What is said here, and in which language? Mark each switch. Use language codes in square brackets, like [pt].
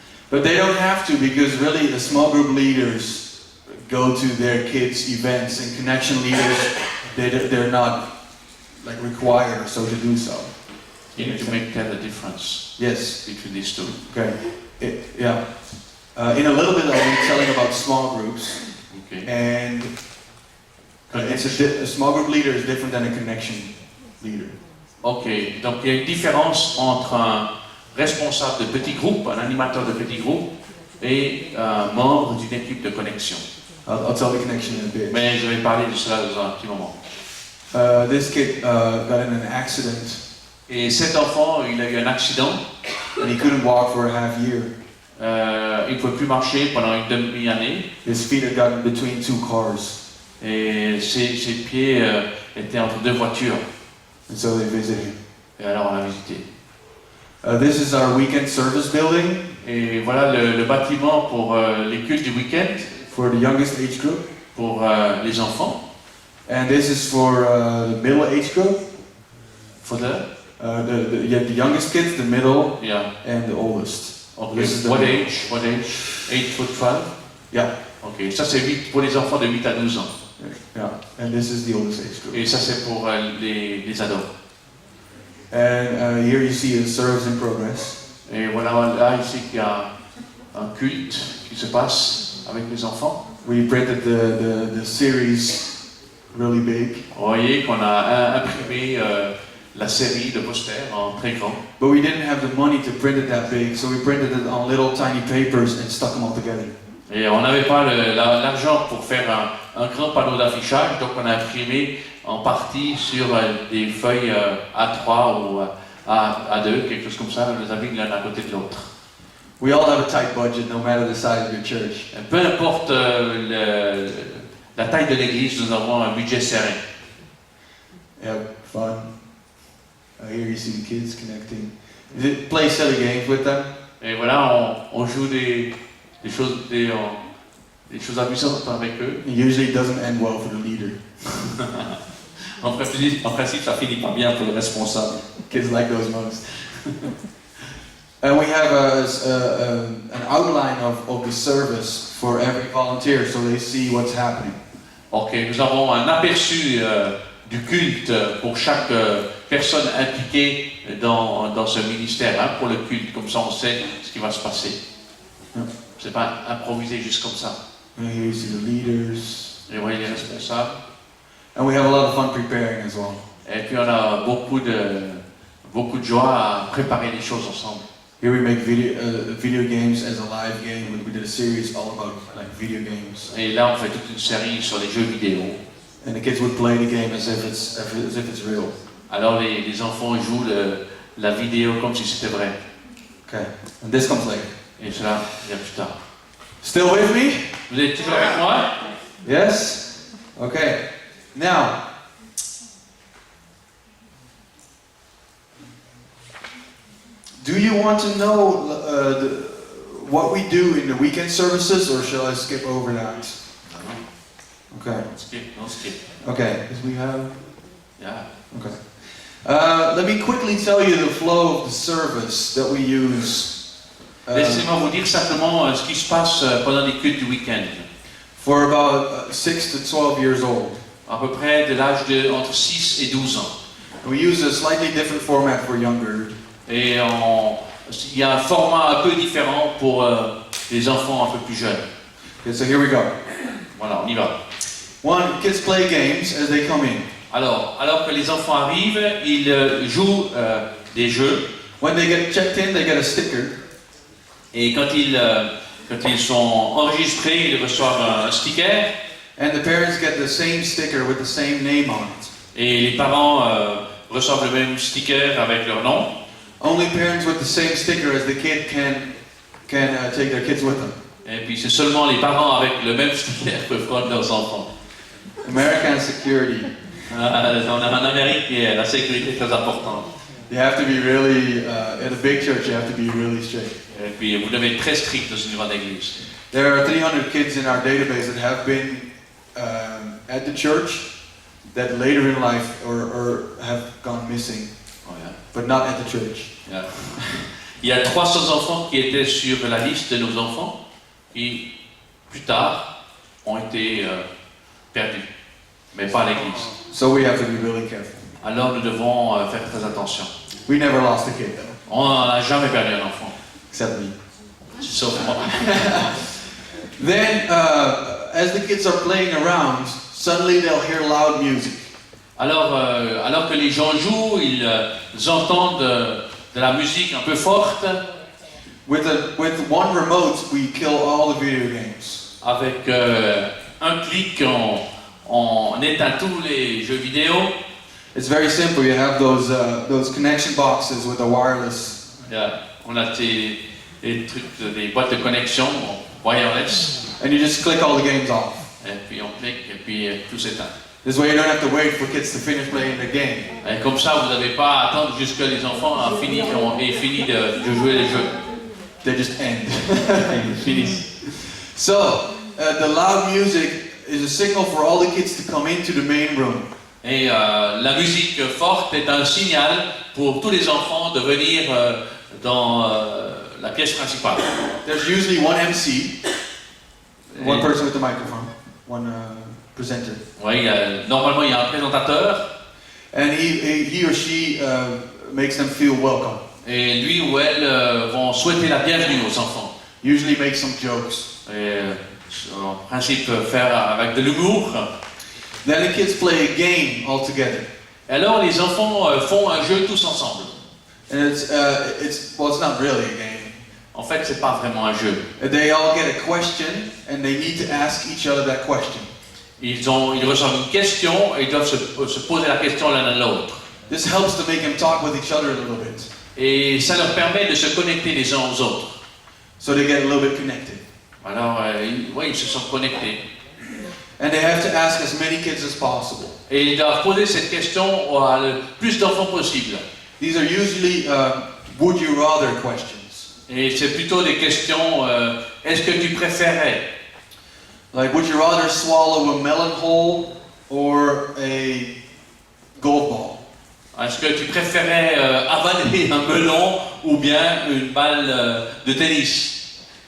[en] But they don't have to, because really the small group leaders go to their kids' events, and connection leaders, they're not like required or so to do so. You need to make the difference Yes. between these two. Okay. Yeah. In a little bit, I'll be telling about small groups, Okay. and a small group leader is different than a connection leader. [fr] Ok, donc il y a une différence entre un responsable de petit groupe, un animateur de petit groupe, et un membre d'une équipe de connexion. [en] I'll tell the connection in a bit. [fr] Mais je vais parler de cela dans un petit moment. [en] This kid got in an accident [fr] Et cet enfant, il a eu un accident. [en] and he couldn't walk for a half year. [fr] Il ne pouvait plus marcher pendant une demi-année. [en] His feet had gotten between two cars, [fr] Et ses pieds étaient entre deux voitures. [en] and so they visited him. [fr] Et alors on l'a visité. [en] This is our weekend service building [fr] Et voilà le bâtiment pour les cultes du week-end, [en] for the youngest age group, [fr] pour les enfants. [en] and this is for the middle age group. For the? You have the youngest kids, the middle, Yeah. and the oldest. Okay. This is the What middle. age? What age? 8 to 12? Yeah, Ok. [fr] Ça c'est 8 pour les enfants de 8 à 12 ans. [en] yeah, and this is the oldest age group. [fr] Et ça c'est pour les ados. [en] And here you see a service in progress. [fr] Et voilà, là ici qu'il y a un culte qui se passe avec les enfants. [en] We printed the series really big, [fr] Vous voyez qu'on a imprimé la série de posters en très grand. [en] but we didn't have the money to print it that big, so we printed it on little tiny papers and stuck them all together. [fr] Et on n'avait pas l'argent pour faire un grand panneau d'affichage, donc on a imprimé en partie sur des feuilles A3 ou A2, quelque chose comme ça, on les a mis l'un à côté de l'autre. [en] We all have a tight budget, no matter the size of your church. [fr] Peu importe la taille de l'église, nous avons un budget serré. [en] Yeah, fun. Here you see the kids connecting. You play silly games with them. [fr] Et voilà, on joue des choses amusantes avec eux. [en] It usually doesn't end well for the leader. [fr] En principe, ça finit pas bien pour le responsable. [en] Kids like those most. And we have an outline of the service for every volunteer, so they see what's happening. [fr] Ok, nous avons un aperçu du culte pour chaque personne impliquée dans ce ministère, hein, pour le culte, comme ça on sait ce qui va se passer. C'est pas improvisé juste comme ça. [en] And here you see the leaders. [fr] Et vous voyez les responsables. [en] And we have a lot of fun preparing as well. [fr] Et puis on a beaucoup de joie à préparer les choses ensemble. [en] Here we make video games as a live game. We did a series all about like video games. [fr] Et là on fait toute une série sur les jeux vidéo. [en] And the kids would play the game as if it's real. [fr] Alors les enfants jouent la vidéo comme si c'était vrai. [en] Okay. And this comes later. [fr] Et cela vient plus tard. [en] Still with me? [fr] Vous êtes toujours avec moi? [en] Yes? Okay. Now, do you want to know what we do in the weekend services, or shall I skip over that? Okay. [fr] Non, skip. [en] Okay. Because we have. Yeah. Okay. Let me quickly tell you the flow of the service that we use. [fr] Laissez-moi vous dire simplement ce qui se passe pendant les cultes du week-end. [en] For about 6 to 12 years old. [fr] À peu près de l'âge de entre 6 et 12 ans. [en] We use a slightly different format for younger. [fr] Et il y a un format un peu différent pour les enfants un peu plus jeunes. [en] Okay, so here we go. [fr] Voilà, on y va. [en] One, kids play games as they come in. [fr] Alors que les enfants arrivent, ils jouent des jeux. [en] When they get checked in, they get a sticker. [fr] Et quand ils sont enregistrés, ils reçoivent un sticker. [en] And the parents get the same sticker with the same name on it. [fr] Et les parents reçoivent le même sticker avec leur nom. [en] Only parents with the same sticker as the kid can take their kids with them. [fr] Et puis c'est seulement les parents avec le même sticker qui peuvent prendre leurs enfants. [en] American security. [fr] En Amérique, la sécurité est très importante. [en] You have to be really, in a big church, you have to be really strict. [fr] Et puis vous devez être très strict dans une grande église. [en] There are 300 kids in our database that have been at the church that later in life or have gone missing, Oh, yeah. but not at the church. Yeah. [fr] Il y a 300 enfants qui étaient sur la liste de nos enfants qui, plus tard, ont été perdus, mais pas à l'église. [en] So we have to be really careful. [fr] Alors nous devons faire très attention. [en] We never lost a kid though, [fr] On n'a jamais perdu un enfant, [en] except me. [fr] sauf moi. [en] Then, as the kids are playing around, suddenly they'll hear loud music. [fr] Alors que les gens jouent, ils entendent de la musique un peu forte. [en] With one remote, we kill all the video games. [fr] Avec un clic, on éteint tous les jeux vidéo. [en] It's very simple. You have those connection boxes with a wireless. [fr] On a des trucs, des boîtes de connexion wireless. [en] And you just click all the games off. [fr] Et puis on clique et puis tout s'éteint. [en] This way you don't have to wait for kids to finish playing the game. [fr] Et comme ça, vous n'avez pas à attendre jusqu'à les enfants aient fini de jouer les jeux. [en] They just end. [fr] Ils finissent. [en] So, the loud music is a signal for all the kids to come into the main room. [fr] Et la musique forte est un signal pour tous les enfants de venir dans la pièce principale. [en] There's usually one MC, one person with the microphone, one presenter. [fr] Oui, normalement il y a un présentateur. [en] And he or she makes them feel welcome. [fr] Et lui ou elle vont souhaiter la bienvenue aux enfants. [en] Usually make some jokes. [fr] Et en principe faire avec de l'humour. [en] Then the kids play a game all together. [fr] Et alors les enfants font un jeu tous ensemble. [en] And it's not really a game. [fr] En fait, c'est pas vraiment un jeu. [en] They all get a question and they need to ask each other that question. [fr] Ils reçoivent une question et ils doivent se poser la question l'un à l'autre. [en] This helps to make them talk with each other a little bit. [fr] Et ça leur permet de se connecter les uns aux autres. [en] So they get a little bit connected. [fr] Alors, ils se sont connectés. [en] And they have to ask as many kids as possible. [fr] Et ils doivent poser cette question à le plus d'enfants possible. [en] These are usually would you rather questions. [fr] Et c'est plutôt des questions, est-ce que tu préférais? [en] Like, would you rather swallow a melon whole or a golf ball? [fr] Est-ce que tu préférais avaler un melon ou bien une balle de tennis?